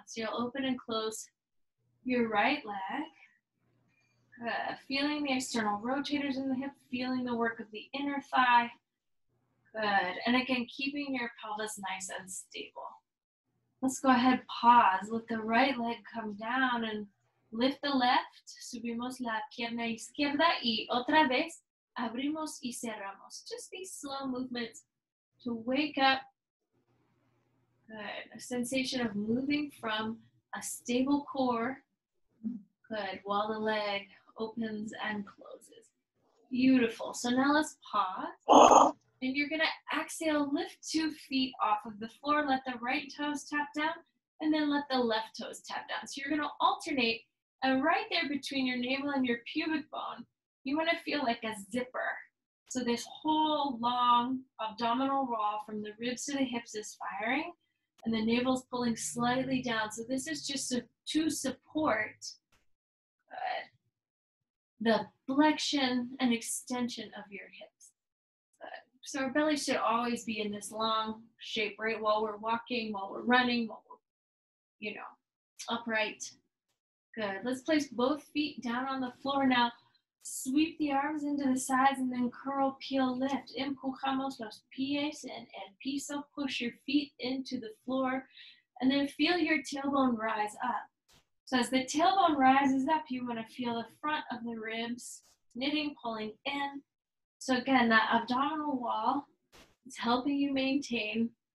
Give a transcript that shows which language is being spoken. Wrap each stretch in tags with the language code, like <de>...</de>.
<en>So you'll open and close your right leg. Feeling the external rotators in the hip, feeling the work of the inner thigh. Good. And again, keeping your pelvis nice and stable. Let's go ahead, pause. Let the right leg come down and lift the left.</en> <es>Subimos la pierna izquierda y otra vez abrimos y cerramos.</es> <en>Just these slow movements to wake up. Good. A sensation of moving from a stable core. Good. While the leg opens and closes. Beautiful. So now let's pause. And you're going to exhale, lift 2 feet off of the floor. Let the right toes tap down, and then let the left toes tap down. So you're going to alternate, and right there between your navel and your pubic bone, you want to feel like a zipper. So this whole long abdominal wall from the ribs to the hips is firing, and the navel's pulling slightly down. So this is just to support the flexion and extension of your hips. So our belly should always be in this long shape, right? While we're walking, while we're running, while we're, upright. Good. Let's place both feet down on the floor now. Sweep the arms into the sides and then curl, peel, lift.</en> <es>Empujamos los pies en el piso.</es> <en>Push your feet into the floor. And then feel your tailbone rise up. So as the tailbone rises up, you want to feel the front of the ribs knitting, pulling in. So again, that abdominal wall is helping you maintain</en>